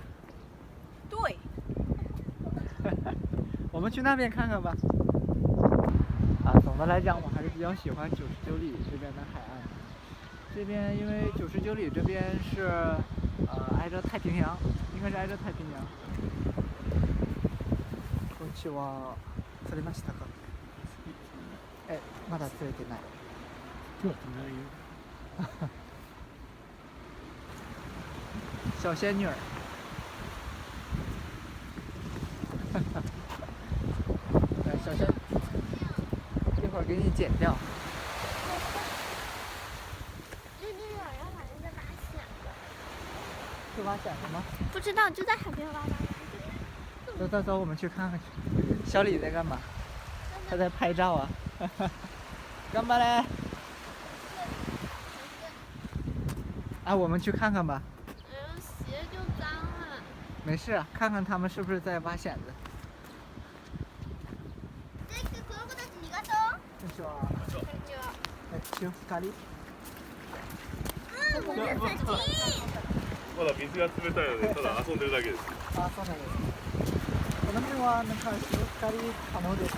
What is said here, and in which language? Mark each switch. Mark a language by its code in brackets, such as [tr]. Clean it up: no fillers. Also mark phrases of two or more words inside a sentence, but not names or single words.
[zh] 对。我们去那边看看吧。总的来讲，我还是比较喜欢99里这边的海岸。这边因为99里这边是挨着太平洋，应该是挨着太平洋。 [ja] こんにちは。釣れましたか？まだ釣れてない。今日はないよ。 [zh] 小仙女儿。小仙，一会儿给你剪掉。是挖蚬的吗？不知道，就在海边挖的。走，我们去看看去。小李在干嘛？他在拍照啊。干嘛嘞？啊，我们去看看吧。鞋就脏了。没事啊，看看他们是不是在挖蚬子。 [ja] まだ水が冷たいので、ただ遊んでるだけです。あ、そうなんです。この辺はなんか潮干狩り可能ですか？